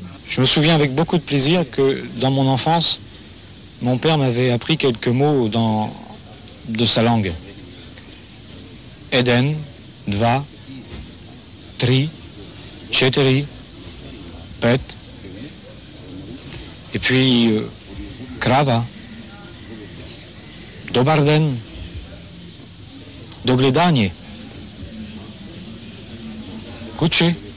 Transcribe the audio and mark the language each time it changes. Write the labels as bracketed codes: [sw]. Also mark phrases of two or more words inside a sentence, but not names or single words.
[fr] Je me souviens avec beaucoup de plaisir que dans mon enfance, mon père m'avait appris quelques mots de sa langue. [mk] Eden, dva, tri, četiri, pet, [fr] et puis [mk] krava, dobar den, do gledanje, kuće.